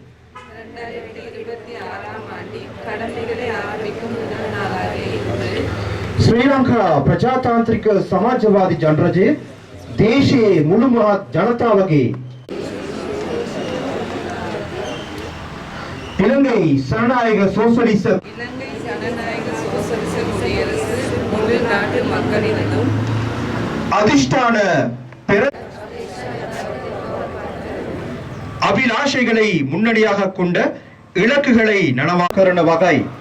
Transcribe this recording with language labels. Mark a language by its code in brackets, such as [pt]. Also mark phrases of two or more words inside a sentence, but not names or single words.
[ta] 2026ஆம் ஆண்டின் கடமைகளை ஆரம்பிக்கும் முதல் நாளாக இன்று [si] ශ්‍රී ලංකා ප්‍රජාතාන්ත්‍රික සමාජවාදී ජනරජයේ දේශයේ මුළු මහත් ජනතාවගේ [ta] இலங்கை சனநாயக சோசலிச இலங்கை ஜனநாயக சோசலிச குடியரசு முழு நாட்டு மக்களினதும் அதிஷ்டான பெற அபிலாஷைகளை முன்னணியாக கொண்ட இலக்குகளை நனவாக்கரண வகை